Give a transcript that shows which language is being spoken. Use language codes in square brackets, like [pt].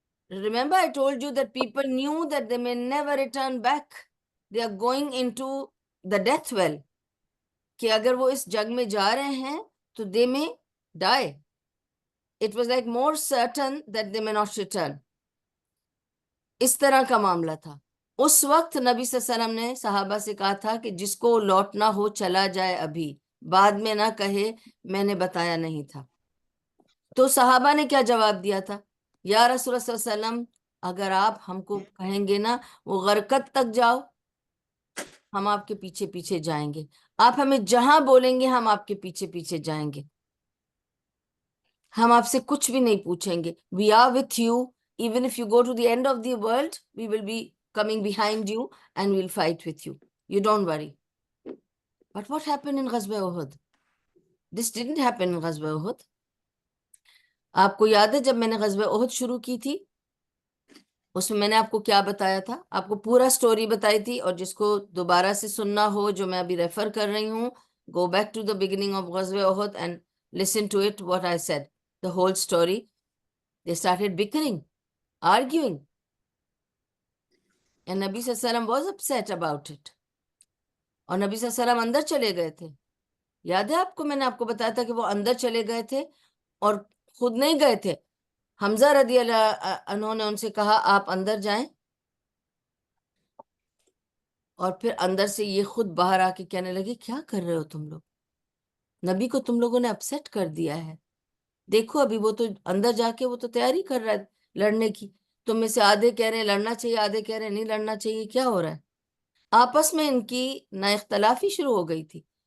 [en] Remember I told you that people knew that they may never return back. They are going into the death well. [ur] کہ اگر وہ اس جنگ میں جا رہے ہیں تو [en] they may die. It was like more certain that they may not return. [ur] اس طرح کا معاملہ تھا. اس وقت نبی صلی اللہ علیہ وسلم نے صحابہ سے کہا تھا کہ جس کو لوٹنا ہو چلا جائے ابھی، بعد میں نہ کہے میں نے بتایا نہیں تھا. تو صحابہ نے کیا جواب دیا تھا؟ یا رسول اللہ صلی اللہ علیہ وسلم اگر آپ ہم کو کہیں گے نا وہ غرقت تک جاؤ، ہم آپ کے پیچھے پیچھے جائیں گے. آپ ہمیں جہاں بولیں گے ہم آپ کے پیچھے پیچھے جائیں گے، ہم آپ سے کچھ بھی نہیں پوچھیں گے. [en] We are with you even if you go to the end of the world, we will be coming behind you and we'll fight with you. You don't worry. But what happened in Ghazwa Uhud? This didn't happen in Ghazwa Uhud. [ur] آپ کو یاد ہے جب میں نے غزوہ احد شروع کی تھی، اس میں نے آپ کو کیا بتایا تھا؟ آپ کو پورا سٹوری بتائی تھی، اور جس کو دوبارہ سے سننا ہو جو میں ابھی ریفر کر رہی ہوں، [en] go back to the beginning of Ghazwa Uhud and listen to it what I said, the whole story. They started bickering, arguing, and Nabi صلی اللہ علیہ وسلم was upset about it. [ur] اور نبی صلی اللہ علیہ وسلم اندر چلے گئے تھے. یاد ہے آپ کو میں نے آپ کو بتایا تھا کہ وہ اندر چلے گئے تھے، اور خود نہیں گئے تھے، حمزہ رضی اللہ عنہ نے ان سے کہا آپ اندر جائیں، اور پھر اندر سے یہ خود باہر آ کے کہنے لگے کیا کر رہے ہو تم لوگ، نبی کو تم لوگوں نے اپسیٹ کر دیا ہے، دیکھو ابھی وہ تو اندر جا کے وہ تو تیاری کر رہا ہے لڑنے کی، تم میں سے آدھے کہہ رہے ہیں لڑنا چاہیے، آدھے کہہ رہے ہیں نہیں لڑنا چاہیے، کیا ہو رہا ہے؟ آپس میں ان کی نا اختلافی شروع ہو گئی تھی،